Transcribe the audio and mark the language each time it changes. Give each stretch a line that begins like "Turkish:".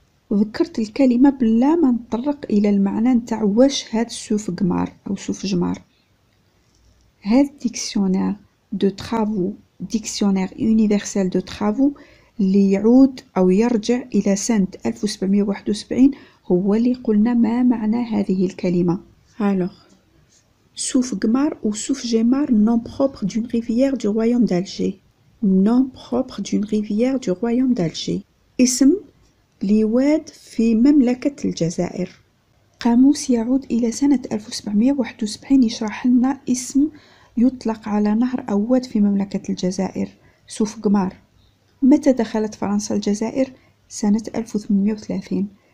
Arabic: وذكرت الكلمة بلا ما نطرق إلى المعنى نتاع واش هاد سوف قمار أو سوف جمار. هذا ديكسيونير دو ترافو، ديكسيونير يونيفرسال دو ترافو اللي يعود أو يرجع إلى سنة 1771 هو اللي قلنا ما معنى هذه الكلمة.
French: Alors, سوف قمار ou سوف جمار nom propre d'une rivière du royaume d'Alger. nom propre d'une rivière du royaume d'Alger.
Arabic: اسم لواد في مملكة الجزائر. قاموس يعود إلى سنة 1771 يشرح لنا اسم يطلق على نهر أو واد في مملكة الجزائر، سوف قمار. متى دخلت فرنسا الجزائر؟ سنة 1830.